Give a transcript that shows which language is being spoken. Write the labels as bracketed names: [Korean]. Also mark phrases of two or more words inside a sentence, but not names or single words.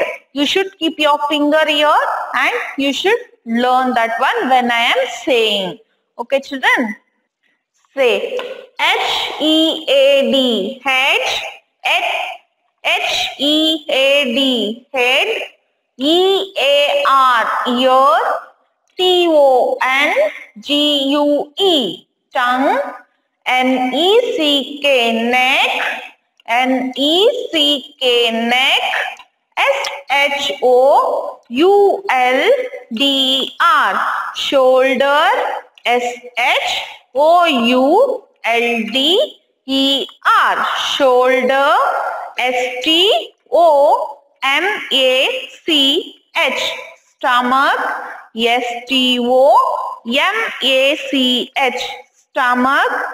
[English] You should keep your finger here and you should learn that one when I am saying. Okay children? Say H-E-A-D, head, H-E-A-D, head, E-A-R, ear, T-O-N-G-U-E, tongue, N-E-C-K, neck, N-E-C-K, neck, S-H-O-U-L-D-R, shoulder, S-H-O-U-L-D-E-R, shoulder, S-T-O-M-A-C-H, stomach, S-T-O-M-A-C-H, stomach,